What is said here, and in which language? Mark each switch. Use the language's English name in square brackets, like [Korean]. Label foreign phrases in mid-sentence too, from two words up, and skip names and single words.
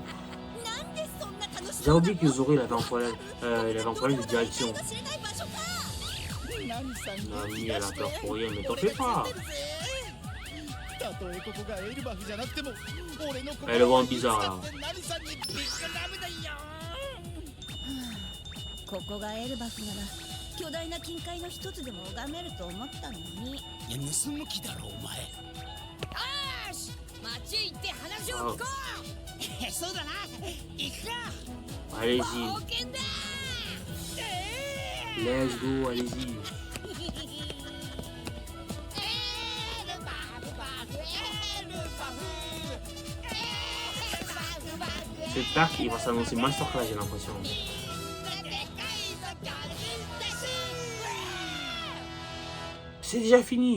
[French] J'ai oublié que Zoro il avait un problème de direction. Nami elle a peur pour rien, mais t'en fais pas. Elle est vraiment bizarre là. [Japanese] ここがエルバフなら巨大な金塊の一つでも拝めると思ったのに。いや盗む気だろお前。よし、町へ行って話を聞こう。そうだな、行くか。 [French] Allez-y. [Japanese] 冒険だ。 [English] Let's go, [French] allez-y. Cet arc, il va s'annoncer masterclass, j'ai l'impression. C'est déjà fini.